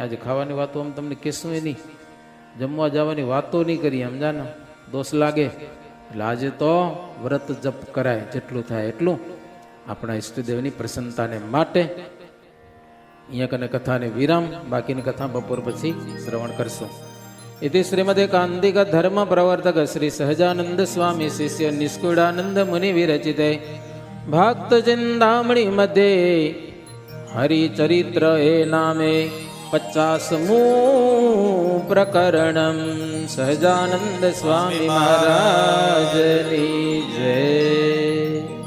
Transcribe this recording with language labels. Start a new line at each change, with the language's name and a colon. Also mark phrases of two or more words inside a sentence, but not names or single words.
Gujarati: આજે ખાવાની વાતો આમ તમને કહેશું નહીં, જમવા જવાની વાતો નહીં કરીએ, સમજાને દોષ લાગે. એટલે આજે તો વ્રત જપ કરાય, જેટલું થાય એટલું આપણા ઈષ્ટદેવની પ્રસન્નતાને માટે. અહીંયા કને કથાને વિરામ, બાકીની કથા બપોર પછી શ્રવણ કરશું.
Sanskrit: इति श्रीमदे कांदिक धर्म प्रवर्तक श्री सहजानंद स्वामी शिष्य निष्कुळानंद मुनि विरचिते भक्त चिंतामणि मध्ये हरिचरित्र
Gujarati: એ નામે 50મું
Sanskrit: प्रकरणम
Gujarati: સહજાનંદ સ્વામી મહારાજની જય।